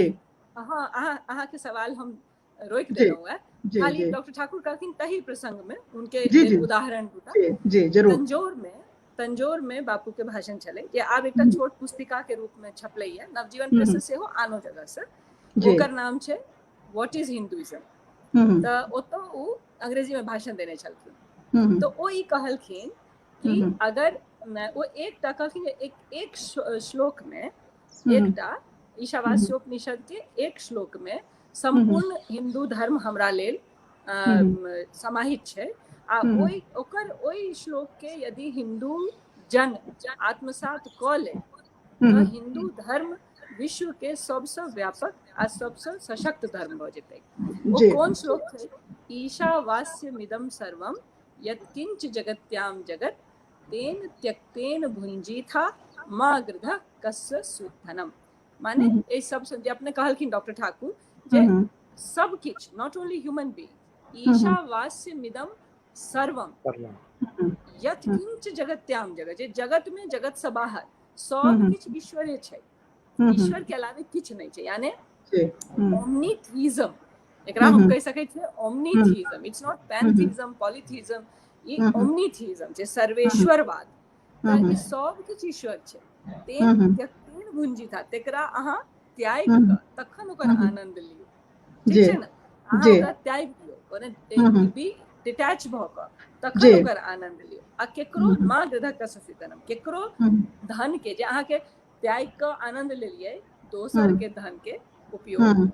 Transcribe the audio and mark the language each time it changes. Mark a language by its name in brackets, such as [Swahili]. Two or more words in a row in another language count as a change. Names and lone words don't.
[Maithili] अहाँ के सवाल हम रोक देलहुँ है खाली डॉक्टर ठाकुर कहलखिन तही प्रसंग में उनके उदाहरण दूटा तंजौर में बापू के भाषण चले जे आब एकटा छोट पुस्तिका के रूप में छपलै है नवजीवन प्रेस से सेहो आनो जगह से ओकर नाम छै [English] What is Hinduism [Maithili] तऽ ओतऽ ओ अंग्रेजी में भाषण देने छलखिन तो ओ ई कहलखिन कि अगर वो एकटा कहलखिन एक श्लोक में एकटा ईशावास्योपनिषद के एक श्लोक में संपूर्ण हिंदू धर्म हमरा लेल समाहित छै आ ओई श्लोक के यदि हिंदू जन आत्मसात कऽ ले तऽ हिंदू धर्म विश्व के सबसे व्यापक आ सबसे सशक्त धर्म भऽ जेतै ओ कोन श्लोक छै [Sanskrit] ईशावास्यमिदं सर्वं यत्किंच जगत्याम जगत तेन त्यक्तेन भुंजीथा मा गृधः कस्य सुधनम [Maithili] माने ए सब जे अपने कहलखिन डॉक्टर ठाकुर जे सब किछ [English] not only human being [Sanskrit] ईशावास्यमिदं सर्वम यत्किंच जगत्याम जगत [Maithili] जे जगत में जगत से बाहर सब किछ ईश्वरे छै ईश्वर के अलावे किछ नहीं छै यानी ओमनीथिज्म एकरा हम कह सकै छियै ओमनीथिज्म [English] it's not pantheism polytheism [Maithili] ई ओमनीथिज्म जे सर्वेश्वरवाद तऽ ई सब किछ ईश्वर छै [Sanskrit] तेन त्यक्तेन भुंजीथा [Maithili] तेकरा अहाँ त्याग कऽ तखन ओकर आनंद लियौ ठीक छै ने अहाँ ओकरा त्याग दियौ [English] be detach [Maithili] भक तखन ओकर आनंद लियो आ केकरो [Sanskrit] माँ दध कसफितनम [Maithili] केकरो धन के जे अहाँ के त्याग के आनंद लेलिए दोसर के धन के उपयोग